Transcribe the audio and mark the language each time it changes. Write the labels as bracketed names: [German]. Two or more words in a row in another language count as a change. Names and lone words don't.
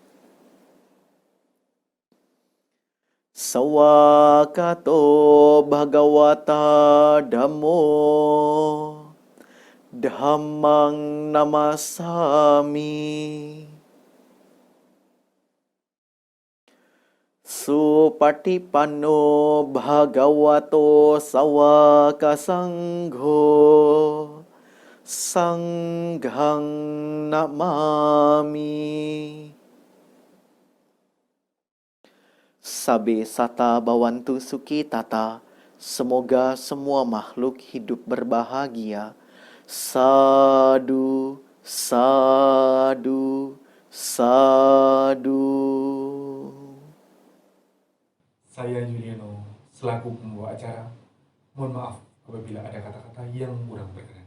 [Pali] sawakato bhagawata dhammo dhammang namasami Supatipanno bhagavato sawaka sangho sanghang namami. Sabe sata bawantu suki tata, [Indonesian] semoga semua makhluk hidup berbahagia. [Pali] Sadu, sadu, sadu. [Indonesian] Saya Juliano, selaku pembawa acara, mohon maaf apabila ada kata-kata yang kurang berkenan.